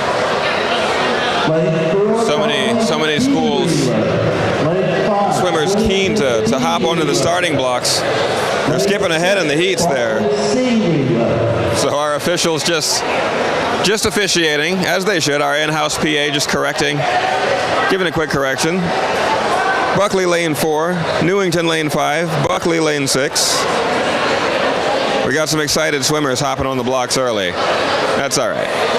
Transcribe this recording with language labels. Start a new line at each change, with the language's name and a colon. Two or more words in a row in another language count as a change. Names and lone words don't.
English: So many schools, swimmers keen to hop onto the starting blocks. They're skipping ahead in the heats there. So our officials just officiating, as they should. Our in-house PA just correcting, giving a quick correction. Bulkeley lane 4, Newington lane 5, Bulkeley lane 6. We got some excited swimmers hopping on the blocks early. That's all right.